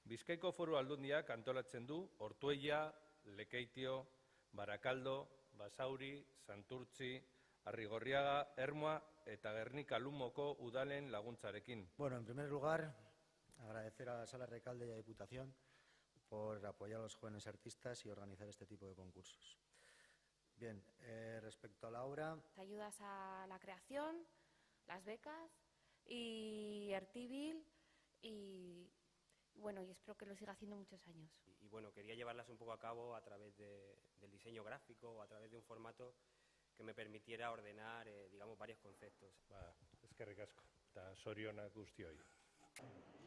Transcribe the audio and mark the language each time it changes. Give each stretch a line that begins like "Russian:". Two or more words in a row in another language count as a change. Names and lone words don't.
Basque: Bizkaiko Foru Aldundiak antolatzen du Ortuella, Lekeitio, Barakaldo, Basauri, Santurtzi, Arrigorriaga, Ermua eta Gernika-Lumoko udalen laguntzarekin.
Spanish: Bueno, en primer lugar, agradecer a la Sala Recalde y a Diputación por apoyar a los jóvenes artistas y organizar este tipo de concursos. Bien, respecto a la obra... Ayudas a la creación, las becas y Ertibil y bueno, y espero que lo siga haciendo muchos años. Y bueno, quería llevarlas un poco a cabo a través del diseño gráfico o a través de un formato que me permitiera ordenar, digamos, varios conceptos.
Basque: Eskerrik asko, eta zorionak guztioi.